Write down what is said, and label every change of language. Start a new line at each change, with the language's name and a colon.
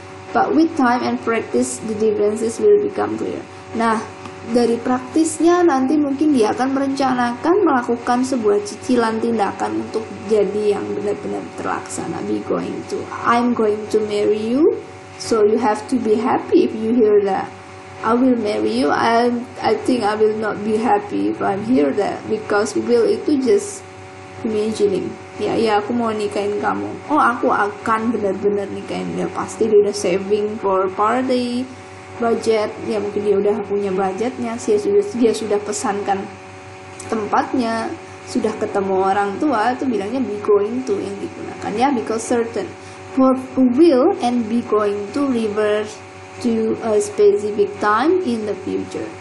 English: But with time and practice, the differences will become clear.
Indonesian: Nah, dari praktisnya nanti mungkin dia akan merencanakan melakukan sebuah cicilan tindakan untuk jadi yang benar-benar terlaksana.
English: Be going to, I'm going to marry you, so you have to be happy if you hear that. I will marry you. I think I will not be happy if I hear that, because will
Indonesian: itu
English: just imagining.
Indonesian: Ya aku mau nikahin kamu. Oh, aku akan benar-benar nikahin dia. Pasti dia udah
English: saving for party, budget.
Indonesian: Ya mungkin dia udah punya budgetnya. Dia sudah pesankan tempatnya, sudah ketemu orang tua. Itu bilangnya be going to yang digunakan ya,
English: because certain. For will and be going to refer to a specific time in the future.